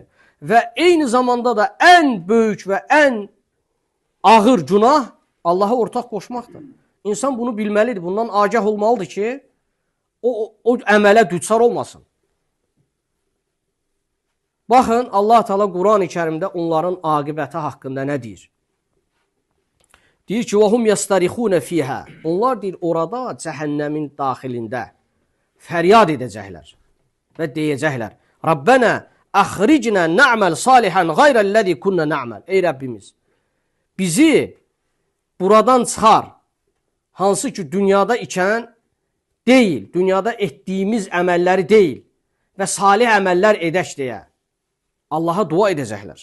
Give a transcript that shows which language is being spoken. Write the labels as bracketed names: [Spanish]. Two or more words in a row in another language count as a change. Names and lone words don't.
[Azerbaijani] Və eyni zamanda da ən böyük və ən ağır günah Allaha ortaq qoşmaqdır. İnsan bunu bilməlidir, bundan agah olmalıdır ki, o əmələ düçar olmasın. Baxın, Allah Teala Quran-ı Kərimdə onların aqibəti haqqında nə deyir? Deyir ki, [Arabic] وَهُمْ يَسْتَرِخُونَ فِيهَا [Azerbaijani] Onlar deyir, orada cəhənnəmin daxilində fəryad edəcəklər və deyəcəklər. [Arabic] ربنا أخرجنا نعمل صالحا غير الذي كنا نعمل. [Azerbaijani] Ey Rəbbimiz, bizi buradan çıxar. Hansı ki, dünyada ikən deyil, dünyada etdiyimiz əməlləri deyil və salih əməllər edək deyə Allaha dua edəcəklər.